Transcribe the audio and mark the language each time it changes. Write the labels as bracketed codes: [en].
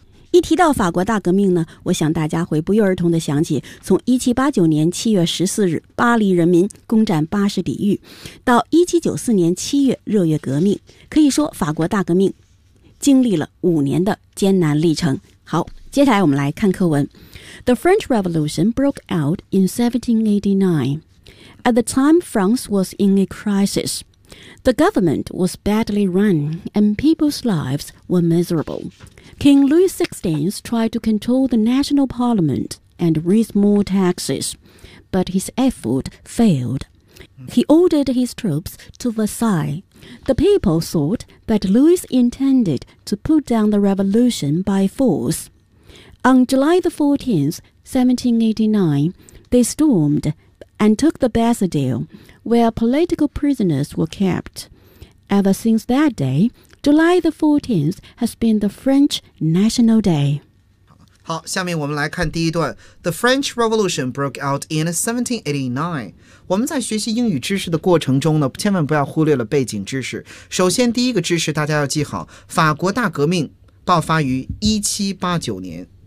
[zh] 一提到法国大革命呢，我想大家回不约而同的想起从1789年7月14日巴黎人民攻占巴士底狱到1794年7月热月革命，可以说法国大革命经历了5年的艰难历程。好，接下来我们来看课文。 [en] The French Revolution broke out in 1789. At the time, France was in a crisis. The government was badly run and people's lives were miserable. King Louis XVI tried to control the national parliament and raise more taxes, but his effort failed. He ordered his troops to Versailles. The people thought that Louis intended to put down the revolution by force. On July the 14th, 1789, they stormed and took the Bastille, where political prisoners were kept. Ever since that day, July the 14th has been the French National Day. [zh] 好，下面我们来看第一段。 [en] The French Revolution broke out in 1789. [zh] 我们在学习英语知识的过程中呢，千万不要忽略了背景知识。首先，第一个知识大家要记好，法国大革命爆发于1789年。